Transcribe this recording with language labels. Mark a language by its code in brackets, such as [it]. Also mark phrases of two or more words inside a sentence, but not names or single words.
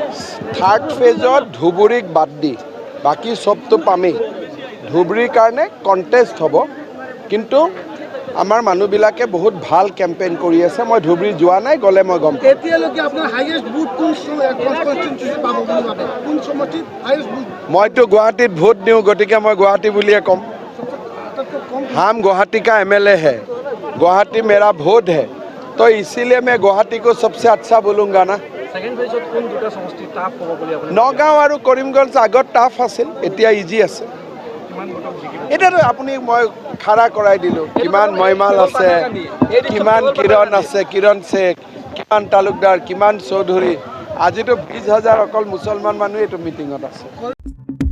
[as] থাৰ্ড ফেজত ধুবুৰীক বাদ দি বাকী চবটো পামেই ধুবুৰীৰ কাৰণে কণ্টেষ্ট হ'ব কিন্তু আমাৰ মানুহবিলাকে বহুত ভাল কেম্পেইন কৰি আছে মই ধুবুৰী যোৱা নাই গ'লে মই গম পাম এতিয়ালৈকে আপোনাৰ [en] highest booth [as] কোন কনষ্টিটিউচন পাব বুলি ভাবে কোন সমষ্টিত [en] highest booth [as] মইতো গুৱাহাটীত ভোট দিওঁ গতিকে মই গুৱাহাটী বুলিয়ে ক'ম [hi] हम गुवाहाटी का एमएलए है गुवाहाटी मेरा वोट है तो इसीलिए मैं गुवाहाटी को सबसे अच्छा बोलूँगा ना [as] ছেকেণ্ড ফেজত কোন দুটা সমষ্টি টাফ হ'ব বুলি আপুনি নগাঁও আৰু কৰিমগঞ্জ আগত টাফ আছিল এতিয়া ইজি আছে কিমান ভোটত জিকিব এতিয়াতো আপুনি মই খাৰা কৰাই দিলোঁ কিমান মইমাল আছে কিমান কিৰণ আছে কিৰণ শেখ কিমান তালুকদাৰ কিমান চৌধুৰী আজিতো 20,000 অকল মুছলমান মানুহ এইটো মিটিঙত আছে